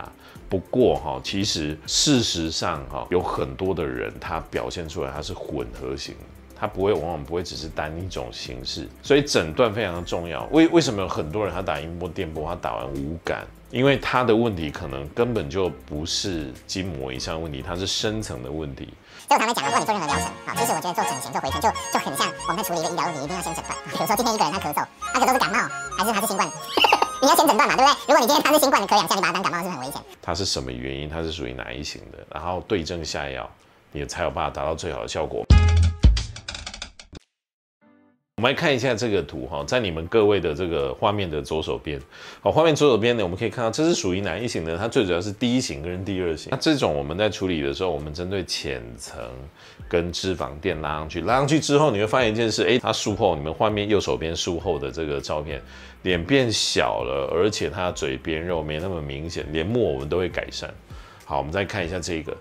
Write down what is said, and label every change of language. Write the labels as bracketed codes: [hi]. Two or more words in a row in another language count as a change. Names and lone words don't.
[zh] 不過其實事實上有很多的人他表現出來他是混合型，他往往不會只是單一種形式，所以診斷非常的重要。為什麼有很多人他打音波電波他打完無感？因為他的問題可能根本就不是筋膜以上的問題，它是深層的問題。所以我常常講，如果你做任何療程，其實我覺得做整形、做回填就很像我們在處理一個醫療問題，一定要先診斷。比如說今天一個人他咳嗽，他咳嗽是感冒還是他是新冠？你要先診斷嘛，對不對？如果你今天他是新冠，你咳2下，你把他當感冒是不是很危險？它是什麼原因？它是屬於哪一型的？然後對症下藥，你才有辦法達到最好的效果。我們來看一下這個圖在你們各位的這個畫面的左手邊，畫面左手邊呢，我們可以看到這是屬於哪一型的？它最主要是第一型跟第二型。那這種我們在處理的時候，我們針對淺層跟脂肪墊拉上去之後，你會發現一件事，它術後，你們畫面右手邊術後的這個照片，臉變小了，而且它嘴邊肉沒那麼明顯，連木偶紋都會改善。好，我們再看一下這個。